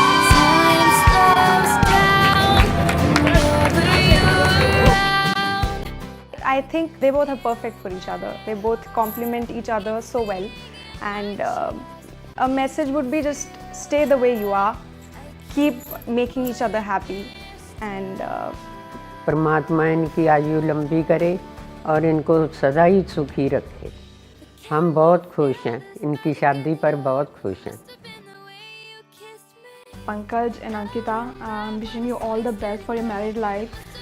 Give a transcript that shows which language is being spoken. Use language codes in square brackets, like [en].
[en] Time slows down whenever you're around. I think they both are perfect for each other. They both complement each other so well, and a message would be just stay the way you are, keep making each other happy, and [hi] परमात्मा इनकी आयु लंबी करे और इनको सदा ही सुखी रखे. हम बहुत खुश हैं, इनकी शादी पर बहुत खुश हैं. [en] Pankaj and Ankita, I'm wishing you all the best for your married life.